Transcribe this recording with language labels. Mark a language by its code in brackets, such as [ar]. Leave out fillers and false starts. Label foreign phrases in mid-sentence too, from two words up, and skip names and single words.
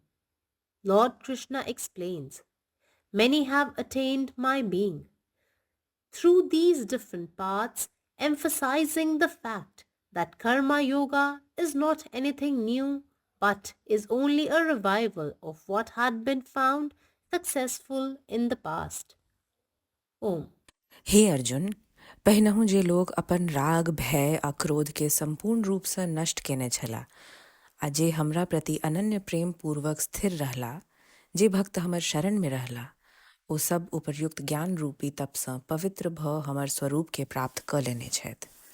[en] Lord Krishna explains, many have attained my being through these different paths, emphasizing the fact that Karma Yoga is not anything new but is only a revival of what had been found successful in the past. Om. [mai] हे अर्जुन, पहिनहु जे लोग अपन राग भय आ क्रोध के संपूर्ण रूप से नष्ट केने छला आ जे हमरा प्रति अनन्य प्रेम पूर्वक स्थिर रहला, जे भक्त हमर शरण में रहला, ओ सब उपर्युक्त ज्ञान रूपी तप सँ पवित्र भ हमर स्वरूप के प्राप्त क लेने छथि।